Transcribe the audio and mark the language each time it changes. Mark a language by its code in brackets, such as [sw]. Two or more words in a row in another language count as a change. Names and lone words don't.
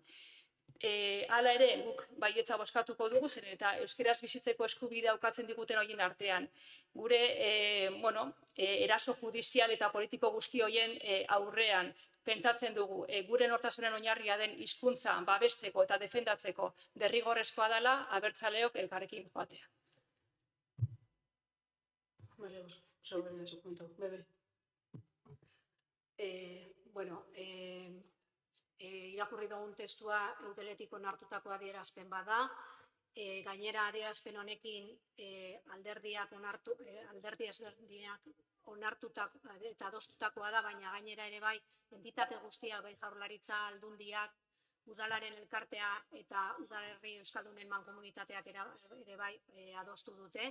[eu] Hala ere, guk baietza bozkatuko dugu, zen eta euskaraz bizitzeko eskubidea ukatzen diguten horien artean. Gure eraso judizial eta politiko guzti horien aurrean pentsatzen dugu, gure nortasunen oinarria den hizkuntza babesteko eta defendatzeko derrigorrezkoa dela abertzaleok elkarrekin joatea. [es] Vale, sobre ese punto. Bebe. [eu] Irakurri dugun testua eudeletik onartutako adierazpen bada, gainera adierazpen honekin alderdi ezberdinak onartutako eta adostutakoa da, baina gainera ere bai entitate guztiak, bai Jaurlaritza, Aldundiak, udalaren elkartea eta udalerri euskaldunen mankomunitateak ere bai adostu dute.